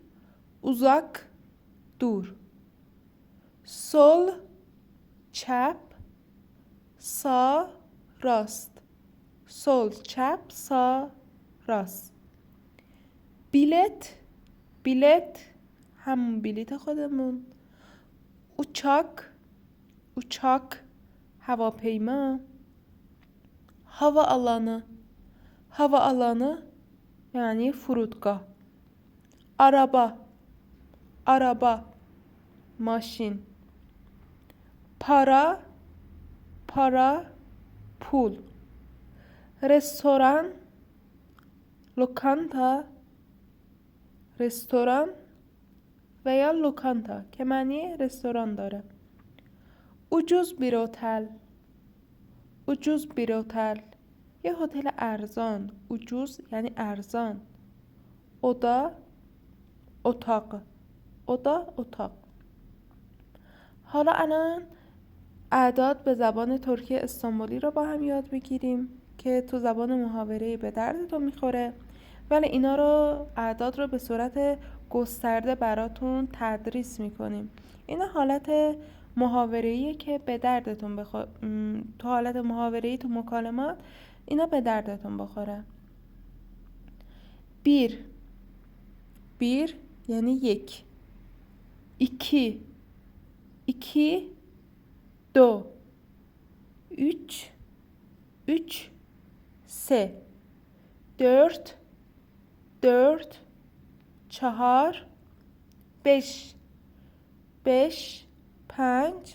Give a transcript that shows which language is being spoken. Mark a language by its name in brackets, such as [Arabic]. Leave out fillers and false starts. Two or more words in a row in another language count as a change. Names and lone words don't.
[Persian] uzak دور. sol چپ. sağ راست. sol چپ، sağ راست. بیلت، بیلت همون بلیت خودمون. [Turkish] uçak، uçak هواپیما. hava alanı، hava alanı yani فرودگاه. araba، araba ماشین. para، para پول. [Persian] رستوران، لوکانتا، رستوران و یا لوکانتا که معنی رستوران داره. [Turkish] ucuz bir otel، ucuz bir otel [Persian] یه هتل ارزان. ucuz یعنی ارزان. oda اتاق، oda اتاق. حالا الان اعداد به زبان ترکی استانبولی رو با هم یاد بگیریم که تو زبان محاوره‌ای به دردتون میخوره، ولی اینا رو اعداد رو به صورت گسترده براتون تدریس میکنیم. اینا حالت محاوره‌ایه که به دردتون تو حالت محاوره‌ای تو مکالمات اینا به دردتون بخوره. [Turkish] bir، bir [Persian] یعنی یک. [Turkish] iki، iki دو. üç، üç سه. dört، dört چهار. beş، beş پنج.